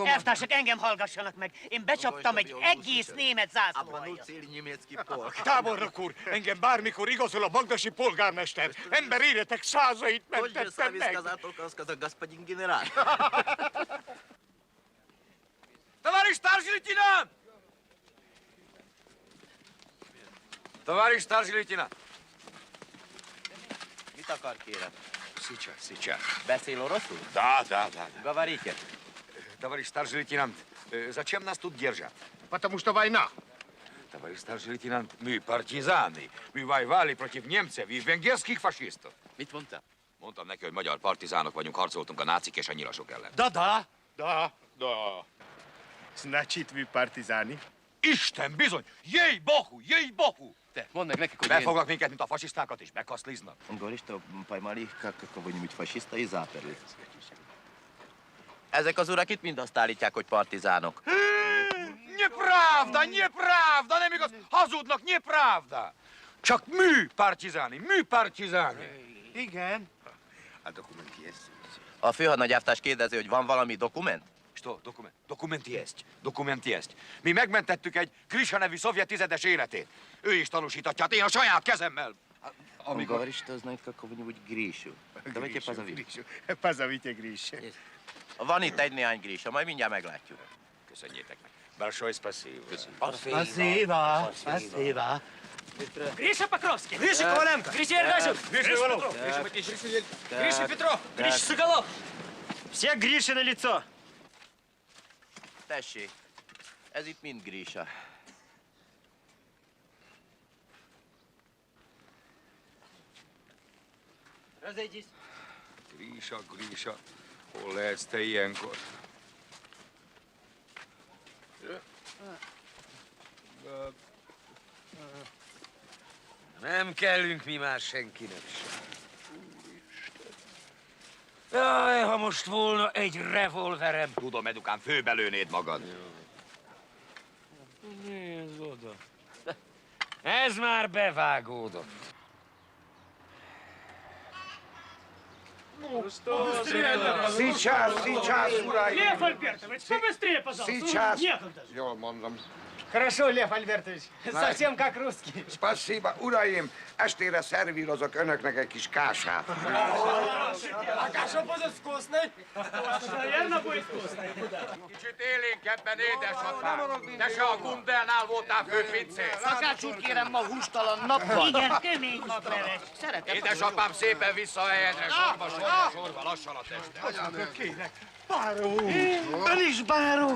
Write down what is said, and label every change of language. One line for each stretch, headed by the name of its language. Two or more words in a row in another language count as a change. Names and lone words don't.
Hungarian: Elvtársak, engem hallgassanak meg. Én becsaptam egy egész német zászlóaljat. Tábornok úr, engem bármikor igazol a bagdasi polgármester. Ember életek százait mentettem meg.
Russian: Tavarish starший лейтенант! Tavarish starший лейтенант!
Hungarian: Mit akar, kérem?
Russian: Сейчас.
Hungarian: Beszél oroszul?
Russian: Да. Говорите. Товарищ старший лейтенант, зачем нас тут держат? Потому что война. Товарищ старший лейтенант, мы партизаны. Мы воевали против немцев и венгерских фашистов.
Hungarian: Mit mondtál? Mondtam neki, hogy magyar partizánok vagyunk, harcoltunk a nácik és a nyilasok ellen.
Russian: Да. Значит, вы партизаны?
Hungarian: Isten, bizony!
Ukrainian: Єй, богу!
Hungarian: Te, mondd meg nekik, hogy Befognak minket, mint a fasisztákat, és bekaszliznak.
Russian: Он говорит, что поймали их как кого-нибудь фашиста и заперли.
Hungarian: Ezek az urak itt mind azt állítják, hogy partizánok. Nepravda, nem igaz! Hazudnak, nepravda! Csak mű partizáni! Igen.
Russian: А документы есть.
Hungarian: A főhadnagy elvtárs kérdezi, hogy van valami dokument?
Russian: Что, документ есть.
Hungarian: Mi megmentettük egy Grisha nevű szovjet tizedes életét. Ő is tanúsíthatja, hát én a saját kezemmel.
Russian: Он говорит, что знает какого-нибудь Гришу. Давайте позовем. Позовите Гришу.
Hungarian: Van itt egy-néhány Grisha, majd mindjárt meglátjuk. Köszönjétek meg.
Russian: Большое спасибо. Спасибо. Гриша Покровский! Гриша Коваленко! Гриша Ергашев! Гриша Иванов! Гриша Петров! Гриша Соколов! Все Гриши на лицо.
Hungarian: Tessék, ez itt mind Grisha.
Russian: Разойдись.
Hungarian: Grisha, hol lehetsz te ilyenkor? Nem kellünk mi már senkinek sem. Jaj, ha most volna egy revolverem. Tudom, Edukám, főbelőnéd magad. Nézd oda. Ez már bevágódott.
Russian: Сейчас, uraim. Лев Альбертович, побыстрее, пожалуйста. Сейчас. Некогда.
Hungarian: Jól mondom.
Russian: Хорошо, Лев Альбертович. Совсем как русский. Spasiba,
Hungarian: uraim, estére szervírozok önöknek egy kis kását.
Russian: А каша будет вкусной. Наверное, будет вкусно.
Hungarian: Kicsit élénkebben, édesapám. Te se a Gundelnál voltál főpincér. Szakács úr, kérem, ma hústalan nap van. Igen, kömény magleves. Szeretem. Édesapám, szépen vissza a helyedre, sorba, lassan a teste. Kérek. Báró! Ön is báró!